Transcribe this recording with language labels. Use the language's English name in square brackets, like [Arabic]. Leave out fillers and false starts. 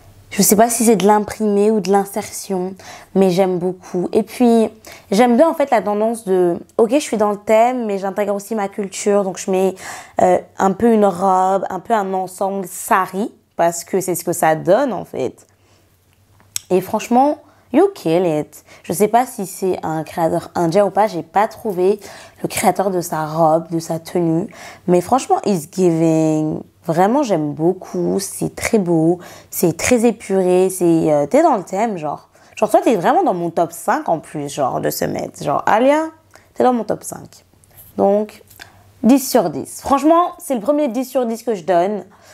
[French] Je sais pas si c'est de l'imprimé ou de l'insertion, mais j'aime beaucoup. Et puis, j'aime bien en fait la tendance de ok, je suis dans le thème, mais j'intègre aussi ma culture. Donc, je mets un peu une robe, un peu un ensemble sari, parce que c'est ce que ça donne en fait. Et franchement, [English] you kill it. [French] Je sais pas si c'est un créateur indien ou pas, j'ai pas trouvé le créateur de sa robe, de sa tenue. Mais franchement, [English] it's giving. [French] Vraiment, j'aime beaucoup. C'est très beau, c'est très épuré, c'est t'es dans le thème, genre. Genre, toi, t'es vraiment dans mon top 5 en plus, genre, de ce mètre. Genre, Alia, t'es dans mon top 5. Donc, 10 sur 10. Franchement, c'est le premier 10 sur 10 que je donne.